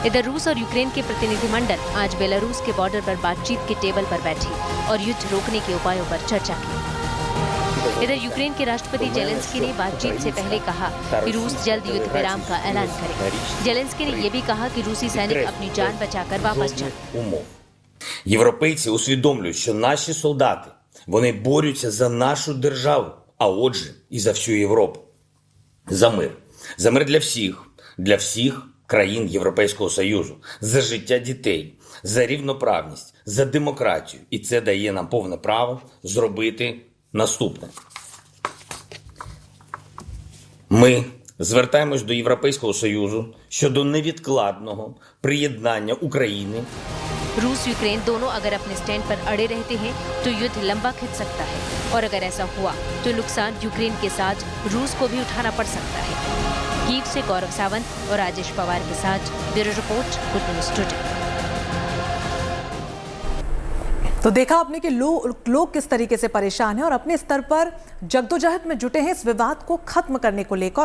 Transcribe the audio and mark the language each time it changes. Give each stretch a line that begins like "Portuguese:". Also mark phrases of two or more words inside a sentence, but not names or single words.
Hindi: इधर रूस और यूक्रेन के प्रतिनिधिमंडल आज बेलारूस के बॉर्डर पर बातचीत की टेबल पर बैठी और युद्ध रोकने के उपायों पर चर्चा की। इधर यूक्रेन के राष्ट्रपति जेलेंस्की ने बातचीत से पहले कहा कि रूस जल्द युद्ध विराम का ऐलान करे। जेलेंस्की ने यह भी कहा कि रूसी सैनिक अपनी जान बचाकर वापस जाएं।
Ukrainian: Європейці усвідомлюють, що наші солдати Вони борються за нашу державу, а отже, і за всю Європу. За мир. За мир для всіх країн Європейського Союзу, за життя дітей, за рівноправність, за демократію. І це дає нам повне право зробити наступне. Ми звертаємось до Європейського Союзу щодо невідкладного приєднання України.
Hindi: रूस यूक्रेन दोनों अगर अपने स्टैंड पर अड़े रहते हैं तो युद्ध लंबा खिंच सकता है और अगर ऐसा हुआ तो नुकसान यूक्रेन के साथ रूस को भी उठाना पड़ सकता है। कीव से गौरव सावंत और राजेश पवार के साथ
English: bureau report,
Hindi: गुड न्यूज टुडे। तो देखा आपने कि लोग किस तरीके से परेशान हैं और अपने स्तर पर जद्दोजहद में जुटे हैं इस विवाद को खत्म करने को लेकर।